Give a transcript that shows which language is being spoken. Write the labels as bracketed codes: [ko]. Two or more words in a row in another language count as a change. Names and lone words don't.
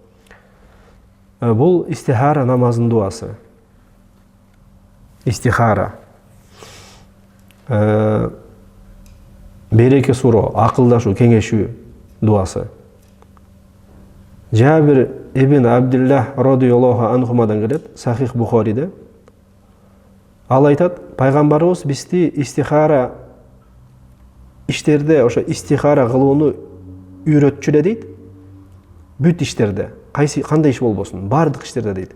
[ky] Бул истихара намазынын дуасы. Истихара. Береке суроо, акылдашуу, кеңешүү дуасы. Жабир ибн Абдиллах [ar] радийаллаху анхумадан [ky] келет, Сахих Бухариде. Ал айтат, пайгамбарыбыз бизди истихара иштерде, ошо истихара кылууну үйрөтчү эле дейт. Бүт иштерде, кандай иш болбосун, бардык иштерде дейт.